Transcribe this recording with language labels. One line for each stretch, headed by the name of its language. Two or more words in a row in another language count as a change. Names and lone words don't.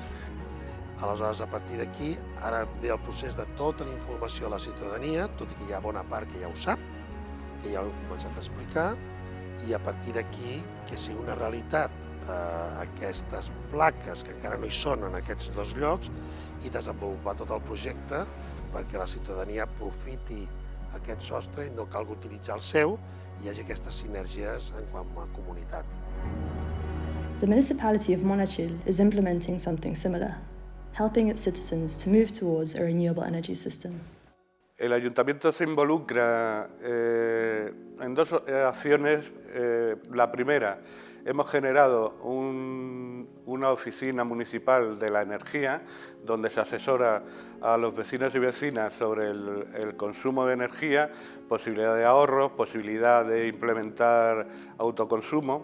Catalan: Aleshores, a partir d'aquí, ara ve el procés de tota la informació a la ciutadania, tot i que hi ha bona part que ja ho sap, que ja ho hem començat a explicar, i a partir d'aquí que sigui una realitat aquestes plaques que encara no hi són en aquests 2 llocs i desenvolupar tot el projecte perquè la ciutadania aprofiti aquest sostre i no calgui utilitzar el seu i hi hagi aquestes sinergies en quant a comunitat.
English: The municipality of Monachil is implementing something similar, helping its citizens to move towards a renewable energy system.
Spanish: El Ayuntamiento se involucra en 2 acciones. La primera, hemos generado una oficina municipal de la energía donde se asesora a los vecinos y vecinas sobre el consumo de energía, posibilidad de ahorro, posibilidad de implementar autoconsumo.